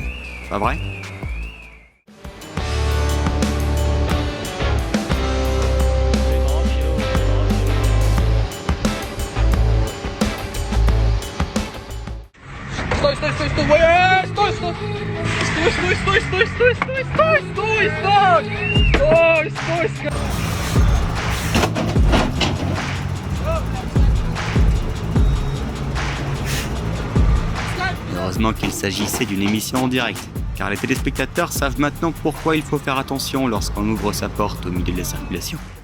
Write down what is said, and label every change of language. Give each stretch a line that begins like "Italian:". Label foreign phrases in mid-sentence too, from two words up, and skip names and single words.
French: Pas vrai ?
Russian: Стой, стой, стой, стой! Ой, стой, стой! Стой, стой, стой, стой, стой, стой, стой, стой, стой! Стой, стой, стой!
French: Heureusement qu'il s'agissait d'une émission en direct, car les téléspectateurs savent maintenant pourquoi il faut faire attention lorsqu'on ouvre sa porte au milieu de la circulation.